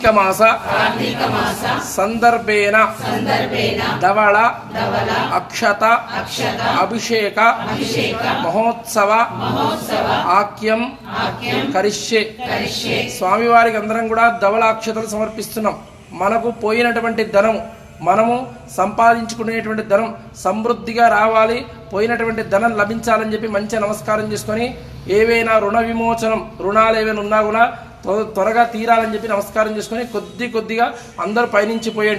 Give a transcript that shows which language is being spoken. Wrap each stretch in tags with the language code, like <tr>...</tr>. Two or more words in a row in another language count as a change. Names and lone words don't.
<sa>मास संदर्भेन धवल अक्षत अभिषेक महोत्सव आक्यम करिष्ये</sa> <te>స్వామి వారికి అందరం కూడా ధవళ అక్షతలు సమర్పిస్తున్నాం. మనకు పోయినటువంటి ధనం మనము సంపాదించుకునేటువంటి ధనం సమృద్ధిగా రావాలి, పోయినటువంటి ధనం లభించాలని చెప్పి మంచి నమస్కారం చేసుకొని ఏవైనా రుణ విమోచనం రుణాలు ఏవైనా ఉన్నా కూడా త్వరగా తీరాలని చెప్పి నమస్కారం చేసుకొని కొద్దిగా అందరూ పైనుంచి పోయండి.</te>